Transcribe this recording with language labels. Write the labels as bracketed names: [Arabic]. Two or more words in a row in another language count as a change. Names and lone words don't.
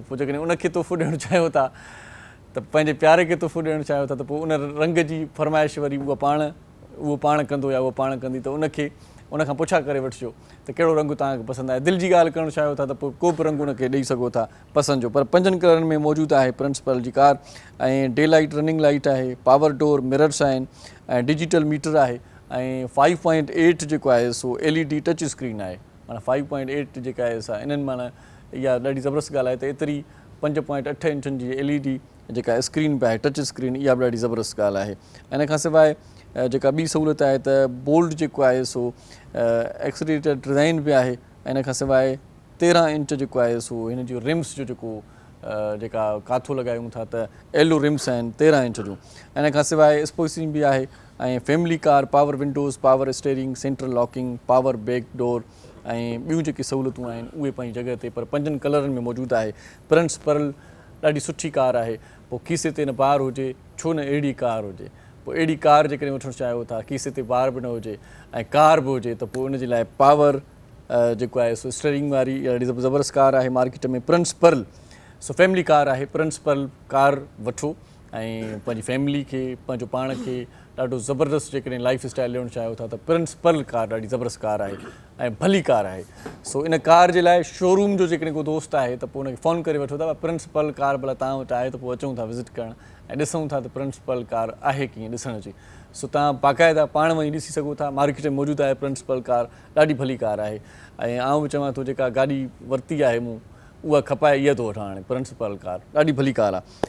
[Sindhi] पोइ जेकॾहिं उनखे तोहफ़ो ॾियणु चाहियो था, त पंहिंजे प्यारे खे तोहफ़ो ॾियणु चाहियो था, त पोइ उन रंग जी फरमाइश वरी उहो पाण कंदो या उहा पाण कंदी, त उनखे उनखां पुछा करे वठिजो त कहिड़ो रंग तव्हांखे पसंदि आहे। दिलि जी ॻाल्हि करणु चाहियो था त पोइ को बि रंग उनखे ॾेई सघो था पसंदि जो, पर 5 कलरनि में मौजूदु आहे प्रिंस पर्ल जी कार। ऐं [English] day light running light [Sindhi] आहे, [English] power door mirrors [Sindhi] आहिनि ऐं [English] digital meter [Sindhi] आहे ऐं 5.8 जेको आहे सो [English] LED touch screen [Sindhi] आहे। माना 5.8 जेका आहे सा इन्हनि माना इहा ॾाढी ज़बरदस्त ॻाल्हि आहे त एतिरी 5.8 इंचनि जी LED जेका स्क्रीन बि आहे [English] touch screen, [Sindhi] इहा बि ॾाढी ज़बरदस्त ॻाल्हि आहे। इन खां सवाइ जेका ॿी सहूलियत आहे त बोल्ड जेको आहे सो [English] exterior design [Sindhi] बि आहे। इन खां सवाइ 13 इंच जेको आहे सो हिन जो रिम्स जो जेको जेका काथो लॻायूं था त [English] alloy rims [Sindhi] आहिनि 13 इंच जूं। इन खां सवाइ स्पोर्ट्सिंग बि आहे ऐं [English] family car, power windows, power steering, central locking, power back door [Sindhi] ऐं ॿियूं जेकी सहूलियतूं आहिनि उहे पंहिंजी जॻह ते, पर 5 कलरनि में मौजूदु आहे। प्रिंस पर्ल ॾाढी सुठी कार आहे। पोइ खीसे ते न पार हुजे, छो न अहिड़ी कार हुजे। पोइ अहिड़ी कार जेकॾहिं वठणु चाहियो था, खीसे ते पार बि न हुजे ऐं कार बि हुजे, त पोइ उनजे लाइ पावर जेको आहे सो स्टीयरिंग वारी ॾाढी ज़बरदस्त कार आहे मार्केट में, प्रिंस पर्ल। सो [English] family car [Sindhi] आहे, प्रिंस पर्ल कार वठो ऐं पंहिंजी फैमिली खे, पंहिंजो पाण खे ॾाढो ज़बरदस्त जेकॾहिं [English] life style [Sindhi] ॾियणु चाहियो था त प्रिंस पर्ल कार ॾाढी ज़बरदस्त कार आहे ऐं भली कार आहे। सो इन कार जे लाइ शोरूम जो जेकॾहिं को दोस्त आहे त पोइ उनखे फ़ोन करे वठो था, प्रिंस पर्ल कार भला तव्हां वटि आहे त पोइ अचूं था विज़िट करणु ऐं ॾिसूं था त प्रिंस पर्ल कार आहे कीअं ॾिसण जी। सो तव्हां बाक़ाइदा पाण वञी ॾिसी सघो था, मार्केट में मौजूदु आहे प्रिंस पर्ल कार, ॾाढी भली कार आहे। ऐं आउं बि चवां थो जेका गाॾी वरिती आहे मूं उहा खपाए इहा थो वठां हाणे, प्रिंस पर्ल कार ॾाढी भली कार आहे।